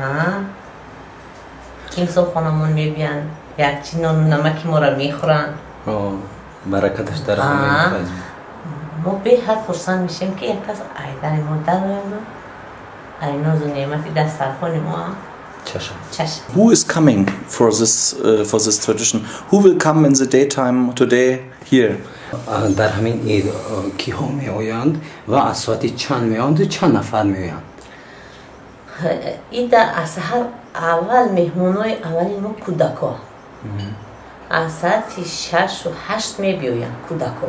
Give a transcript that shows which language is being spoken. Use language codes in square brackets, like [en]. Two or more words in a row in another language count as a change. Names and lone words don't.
[tg] имсол хонамон мебиянд якчи нону намаки моро мехӯранд. баракаташ дар ҳама. мо беҳад хурсанд мешем ки як кас айдаи мо дарояд ай нозу неъмати дастархони мо чашм. [en] Who is coming for this tradition? Who will come in the daytime today here? [tg] дар ҳамин ид киҳо меоянд ва аз соати чанд меоянд ва чанд нафар меоянд? ида аз саҳар аввал меҳмонои аввали мо кӯдако аз соати 6 ва 8 мебиёянд кӯдако.